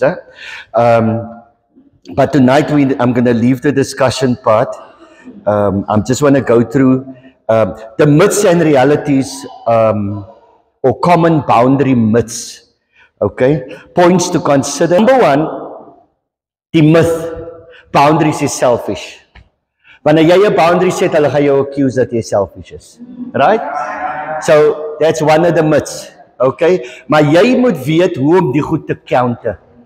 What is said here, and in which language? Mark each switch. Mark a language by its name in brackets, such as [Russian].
[English] Huh? But tonight I'm going to leave the discussion part. I just want to go through the myths and realities, or common boundary myths. Okay, points to consider. Number one, the myth. Boundaries is selfish. [Afrikaans] Wanneer jy 'n boundary set, hulle gaan jou accuse dat jy selfish is. [English] Right? So, that's one of the myths. Okay? [Afrikaans] Maar jy moet weet hoe om die goed te counter.